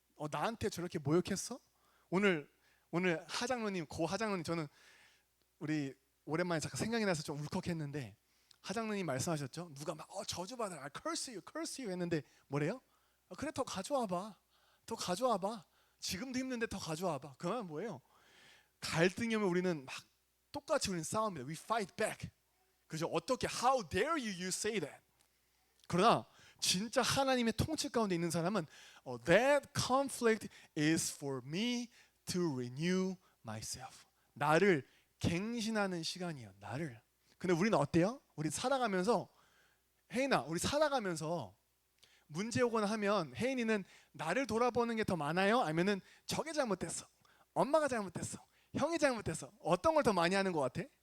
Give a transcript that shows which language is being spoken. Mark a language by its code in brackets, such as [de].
[ko] 나한테 저렇게 모욕했어? 오늘 하장로님, 고 하장로님, 저는 우리 오랜만에 잠깐 생각이 나서 좀 울컥했는데 하장로님 말씀하셨죠? 누가 막 저주받아라, [en] curse you [ko] 했는데 뭐래요? 그래, 더 가져와봐, 더 가져와봐. 지금도 힘든데 더 가져와봐. 그 말은 뭐예요? 갈등이 오면 우리는 막 똑같이 우리는 싸웁니다. [en] We fight back. [ko] 그죠? 어떻게? [en] How dare you say that? [ko] 그러나 진짜 하나님의 통치 가운데 있는 사람은 [en] that conflict is for me to renew myself. [ko] 나를 갱신하는 시간이에요. 나를. 근데 우리는 어때요? 우리 살아가면서, 혜인아, 우리 살아가면서 문제 오거나 하면 혜인이는 나를 돌아보는 게 더 많아요? 아니면은 저게 잘못됐어, 엄마가 잘못됐어, 형이 잘못됐어, 어떤 걸 더 많이 하는 것 같아?